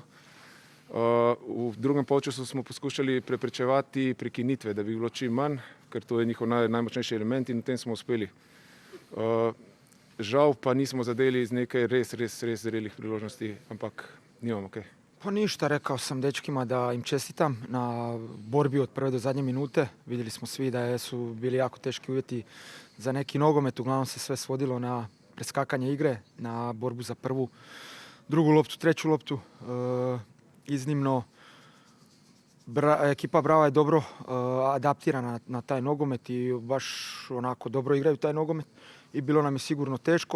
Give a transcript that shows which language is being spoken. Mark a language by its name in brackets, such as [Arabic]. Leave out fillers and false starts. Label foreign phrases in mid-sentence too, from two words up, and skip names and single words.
[Slovenian] V drugem polčasu smo poskušali preprečevati prekinitve, da bi bilo čim manj, ker to je njihov najmočnejši element in v tem smo uspeli. Žal pa nismo zadeli z nekaj res zrelih priložnosti, ampak nimamo kaj. [Croatian] Pa ništa, rekao sam dečkima da im čestitam na borbi od prve do zadnje minute. Vidjeli smo svi da su bili jako teški uvjeti za neki nogomet, uglavnom se sve svodilo na preskakanje igre, na borbu za prvu, drugu loptu, treću loptu. Iznimno, ekipa Brava je dobro adaptirana na taj nogomet i baš onako dobro igraju taj nogomet i bilo nam je sigurno teško.